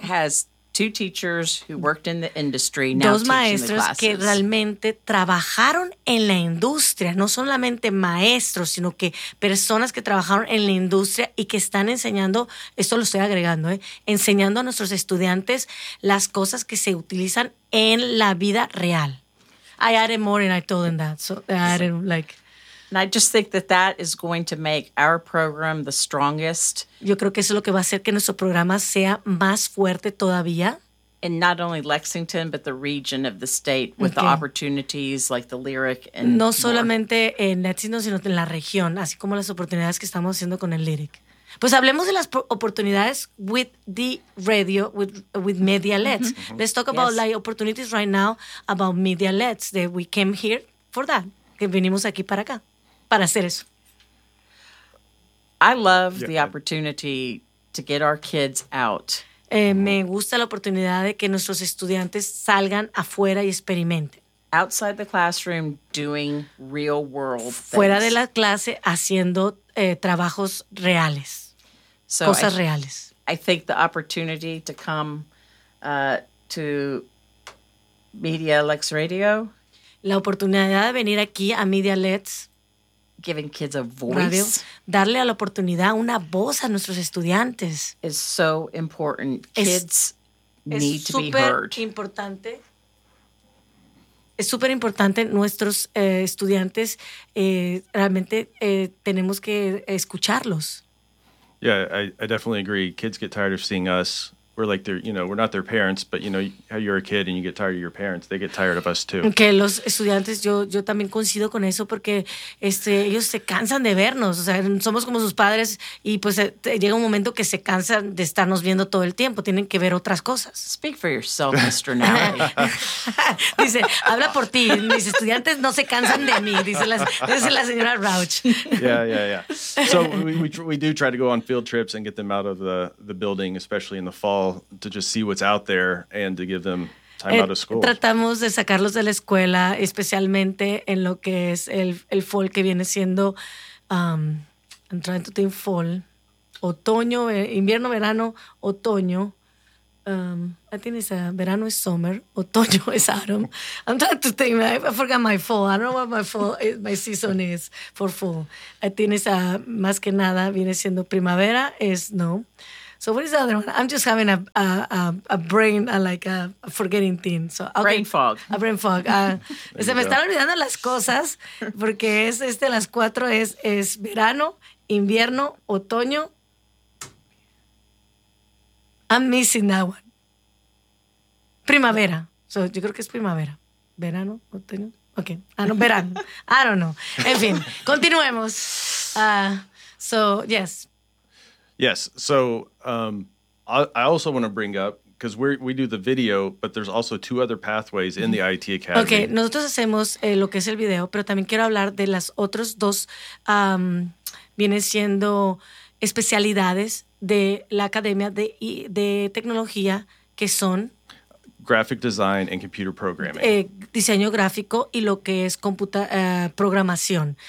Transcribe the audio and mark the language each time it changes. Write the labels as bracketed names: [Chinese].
[English] Has two teachers who worked in the industry now. [Spanish] Dos maestros que realmente trabajaron en la industria, no solamente maestros, sino que personas que trabajaron en la industria y que están enseñando, esto lo estoy agregando, enseñando a nuestros estudiantes las cosas que se utilizan en la vida real. [English] I added more than I told them that. So I added like. And I just think that that is going to make our program the strongest. [Spanish] Yo creo que eso es lo que va a hacer que nuestro programa sea más fuerte todavía. [English] And not only Lexington, but the region of the state with okay. The opportunities like the Lyric and [Spanish] no [English] more. [Spanish] Solamente en Lexington, sino en la región, así como las oportunidades que estamos haciendo con el Lyric. Pues hablemos de las oportunidades [English] with the radio, with Medialets. [Spanish] Mm-hmm. [English] Let's talk about the opportunities right now about Medialets that we came here for that. [Spanish] Que vinimos aquí para acá, para hacer eso. [English] I love the opportunity to get our kids out. [Spanish] Me gusta la oportunidad de que nuestros estudiantes salgan afuera y experimenten. [English] Outside the classroom doing real world things. [Spanish] Fuera de la clase haciendo trabajos reales, so cosas reales. [English] I think the opportunity to come to Medialex Radio. [Spanish] La oportunidad de venir aquí a Medialets. [English] Giving kids a voice. Radio, [Spanish] darle a la oportunidad una voz a nuestros estudiantes. [English] Is so important. Kids need to be heard. [Spanish] Es súper importante. Nuestros estudiantes realmente tenemos que escucharlos. [English] Yeah, I definitely agree. Kids get tired of seeing us. We're like their, you know, we're not their parents, but you know, how you're a kid and you get tired of your parents, they get tired of us too. [Spanish] Que los estudiantes, yo también coincido con eso porque ellos se cansan de vernos, o sea, somos como sus padres y pues llega un momento que se cansan de estarnos viendo todo el tiempo, tienen que ver otras cosas. [English] Speak for yourself, Mr. Nally. [Spanish] Dice, habla por ti, mis estudiantes no se cansan de mí, dice la señora Rauch. [English] Yeah. So we do try to go on field trips and get them out of the building, especially in the fall. all to just see what's out there and to give them time out of school. [Spanish] Tratamos de sacarlos de la escuela, especialmente en lo que es el fall que viene siendo, entrando en fall, otoño, invierno, verano, otoño. [English] I think it's verano is summer, otoño is autumn. I'm trying to think, I forgot my fall. I don't know what my fall is, my season is for fall. I think it's [Spanish] más que nada viene siendo primavera [English] is no. So what is the other one? I'm just having a brain, like a forgetting thing. So okay. Brain fog. A brain fog. [Spanish] se me están olvidando las cosas porque es este las cuatro es verano, invierno, otoño. [English] I'm missing that one. Primavera. [Spanish] So, yo creo que es primavera. Verano, otoño. Okay. Ah, no, verano. [English] I don't know. [Spanish] En fin, continuemos. [English] So, yes. Yes. So, I also want to bring up, because we do the video, but there's also two other pathways in the IT Academy. Okay. [Spanish] Nosotros hacemos lo que es el video, pero también quiero hablar de las otras dos, viene siendo especialidades de la Academia de Tecnología, que son [English] Graphic Design and Computer Programming. [Spanish] Diseño gráfico y lo que es programación.